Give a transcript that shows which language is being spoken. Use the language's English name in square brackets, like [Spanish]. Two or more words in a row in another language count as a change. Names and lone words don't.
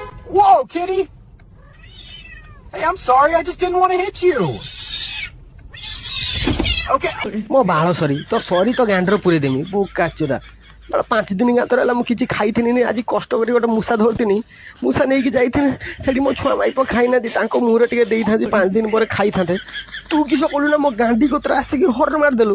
[English] Whoa, kitty! Hey, I'm sorry, I just didn't want to hit you. Okay. [Odia] ମୋ ବାଳ ସରି ତ ସରି ତ ଗାଣ୍ଡରେ ପୁରେଇ ଦେମି ବୁକା ଚୁଦା। 5 ଦିନ ଗାତରେ ହେଲା ମୁଁ କିଛି ଖାଇଥିନି ଆଜି କଷ୍ଟ କରି ଗୋଟେ ମୂଷା ଧରିଥିନି ମୂଷା ନେଇକି ଯାଇଥିନି ସେଠି ମୋ ଛୁଆ ମାଇପ ଖାଇନାହାନ୍ତି ତାଙ୍କ ମୁହଁରେ ଟିକେ ଦେଇଥାନ୍ତି 5 ଦିନ ପରେ ଖାଇଥାନ୍ତେ ତୁ କିସ କଲୁ ନା ମୋ ଗାଣ୍ଡି କତରେ ଆସିକି ହର୍ନ ମାରିଦେଲୁ